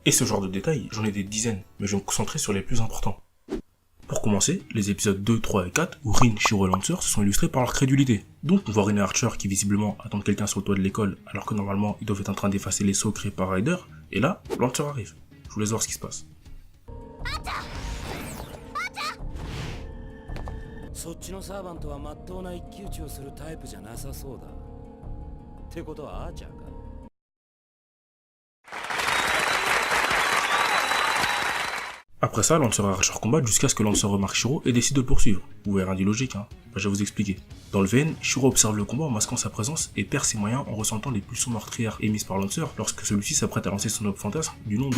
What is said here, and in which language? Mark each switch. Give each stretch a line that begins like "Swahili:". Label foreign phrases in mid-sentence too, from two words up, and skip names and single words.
French: Et ce genre de détails, j'en ai des dizaines, mais je vais me concentrer sur les plus importants. Pour commencer, les épisodes 2, 3 et 4, où Rin, Shiro et Lancer se sont illustrés par leur crédulité. Donc on voit Rin et Archer qui visiblement attendent quelqu'un sur le toit de l'école, alors que normalement ils doivent être en train d'effacer les sauts créés par Ryder, et là, Lancer arrive. Je vous laisse voir ce qui se passe.
Japanese: そっちのサーバントは真っ当な一騎打ちをするタイプじゃなさそうだ。ってことはアーチャーか。
French: Après ça, Lancer et Archer combattent jusqu'à ce que Lancer remarque Shiro et décide de le poursuivre. Vous verrez rien d'illogique, hein. Bah, je vais vous expliquer. Dans le VN, Shiro observe le combat en masquant sa présence et perd ses moyens en ressentant les pulsions meurtrières émises par Lancer lorsque celui-ci s'apprête à lancer son obs fantasme du nom de...